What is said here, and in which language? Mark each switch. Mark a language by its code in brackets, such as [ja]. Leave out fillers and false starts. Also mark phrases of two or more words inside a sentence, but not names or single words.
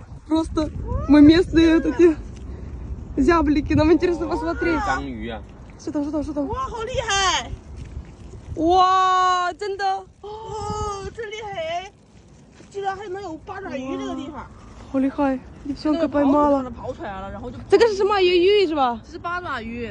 [ru] Просто мы местные вот эти зяблики, нам интересно посмотреть. [zh] 章鱼啊！是的，是的，是的。哇，好厉害！哇，真的，哦，真厉害哎！居然还能有八爪鱼这个地方。好厉害！小可白妈了。跑出来了，然后就这个是什么鱼是吧？这是八爪鱼，